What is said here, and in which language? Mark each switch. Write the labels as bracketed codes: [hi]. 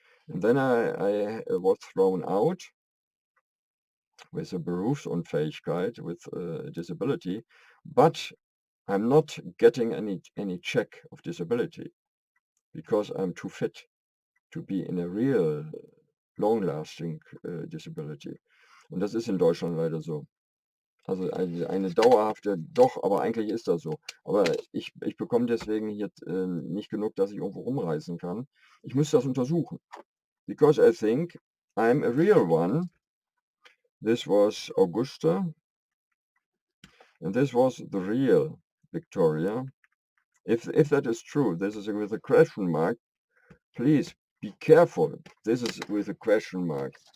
[en] And then I was thrown out with a Berufsunfähigkeit, with a disability, but I'm not getting any check of disability, because I'm too fit to be in a real long-lasting disability. [de] Und das ist in Deutschland leider so. Also eine dauerhafte, doch, aber eigentlich ist das so. Aber ich bekomme deswegen hier nicht genug, dass ich irgendwo rumreisen kann. Ich müsste das untersuchen. [en] Because I think I'm a real one. This was Augusta. And this was the real Victoria. If that is true, this is with a question mark. Please be careful. This is with a question mark.